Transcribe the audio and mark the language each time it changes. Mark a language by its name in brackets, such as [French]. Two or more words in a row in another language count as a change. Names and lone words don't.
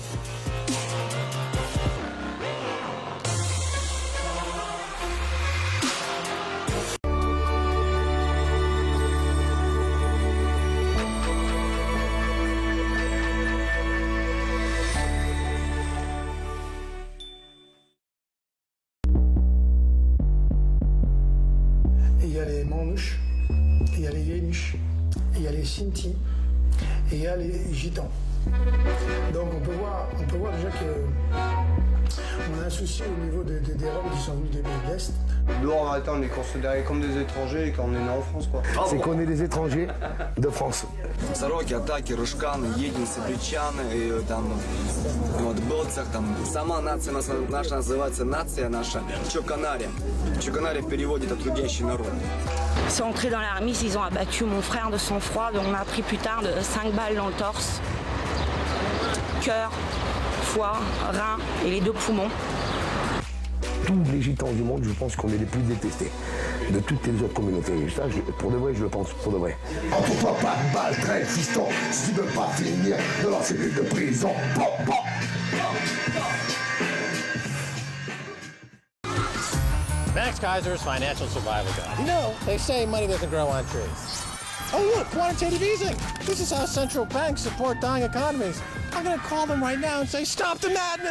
[French] Il y a les Manouches, il y a les Yéniches, il y a les Sinti et il y a les Gitans. Donc on peut voir déjà qu'on a un souci au niveau des Roms qui sont venus des pays de l'Est. Nous, en réalité, on est considérés comme des étrangers quand on est né en France, quoi. C'est qu'on est des étrangers de France. [Russian] Сороки, атаки, рыжканы, единцы, бричаны, и там вот было полководцах, там, сама нация наша называется нация наша Чоканаре. Чоканаре в переводе это трудящий народ. [French] C'est entré dans la remise, ils ont abattu mon frère de sang-froid, dont on a appris plus tard de 5 balles dans le torse, cœur, foie, rein et les 2 poumons. Tous les gitans du monde, je pense qu'on est les plus détestés de toutes les autres communautés. Ça, pour de vrai, je le pense, pour de vrai. Entoure-toi pas de balles, traîne, fiston, si tu veux pas finir dans la cellule de prison. Pop, pop. [English] Max Kaiser's Financial Survival Guide. You know, they say money doesn't grow on trees. Oh, look, quantitative easing. This is how central banks support dying economies. I'm going to call them right now and say, stop the madness!